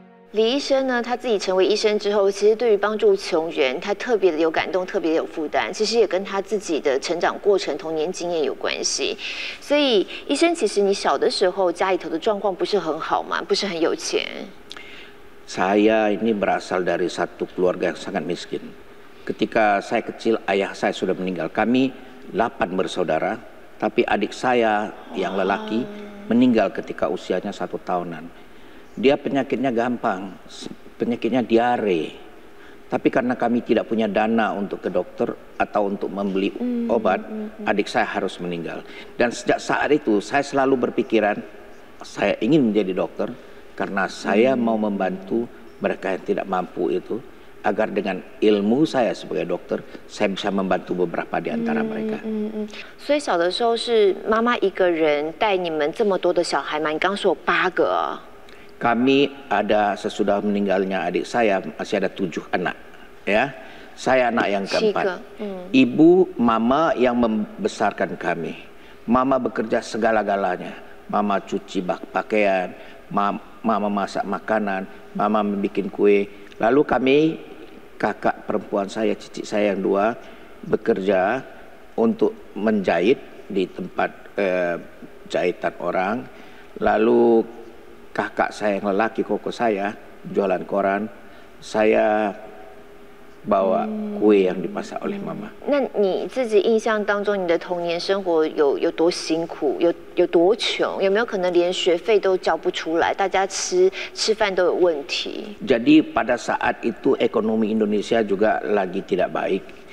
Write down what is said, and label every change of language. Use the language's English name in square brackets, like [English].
[Chinese] 李医生呢，他自己成为医生之后，其实对于帮助穷人，他特别的有感动，特别有负担。其实也跟他自己的成长过程、童年经验有关系。所以，医生，其实你小的时候家里头的状况不是很好嘛，不是很有钱。 [Indonesian] Saya ini berasal dari satu keluarga yang sangat miskin. Ketika saya kecil, ayah saya sudah meninggal. Kami 8 bersaudara, tapi adik saya yang lelaki meninggal ketika usianya 1 tahunan. Dia penyakitnya gampang, penyakitnya diare. Tapi karena kami tidak punya dana untuk ke dokter atau untuk membeli obat, adik saya harus meninggal. Dan sejak saat itu saya selalu berpikiran, saya ingin menjadi dokter karena saya mau membantu mereka yang tidak mampu itu, agar dengan ilmu saya sebagai dokter, saya bisa membantu beberapa di antara mereka. [Chinese] 所以小的时候是妈妈一个人带你们这么多的小孩吗？你刚说有8个。 [Indonesian] Kami ada sesudah meninggalnya adik saya masih ada 7 anak, ya. Saya anak yang keempat. Ibu, mama yang membesarkan kami. Mama bekerja segala-galanya. Mama cuci pakaian, mama masak makanan, mama membuat kue. Lalu kami, kakak perempuan saya, cicit saya yang 2, bekerja untuk menjahit di tempat jahitan orang. Lalu kakak saya yang lelaki, koko saya, jualan koran. Saya bawa kue yang dimasak oleh mama. [Chinese] 那你自己印象当中，你的童年生活有多辛苦，有多穷？有没有可能连学费都交不出来，大家吃饭都有问题？ [Indonesian] Jadi pada saat itu ekonomi Indonesia juga lagi tidak baik.